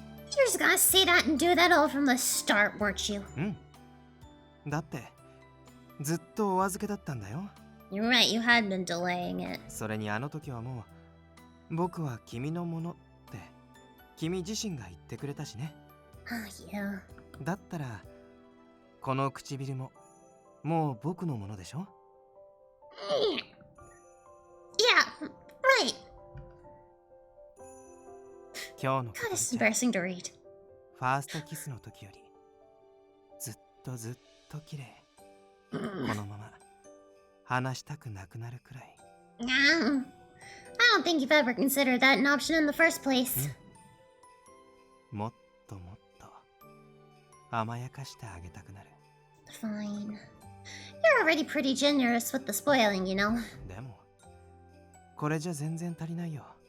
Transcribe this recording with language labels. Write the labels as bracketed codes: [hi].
[en] You're just gonna say that and do that all from the start, weren't you? [ja] うん。だってずっとお預けだったんだよ。 [en] You're right, you had been delaying it. [ja] それにあの時はもう僕は君のものって君自身が言ってくれたしね。 [en] Yeah. [ja] だったらこの唇ももう僕のものでしょ？ [en] Yeah, right. [ja] 今日の [en] God, this is embarrassing to read. [ja] ファーストキスの時よりずっと綺麗。このまま話したくなくなるくらい。 [en] I don't think you've ever considered that an option in the first place. [ja] もっともっと甘やかしてあげたくなる。 [en] Fine. You're already pretty generous with the spoiling, you know. [ja] でもこれじゃ全然足りないよ。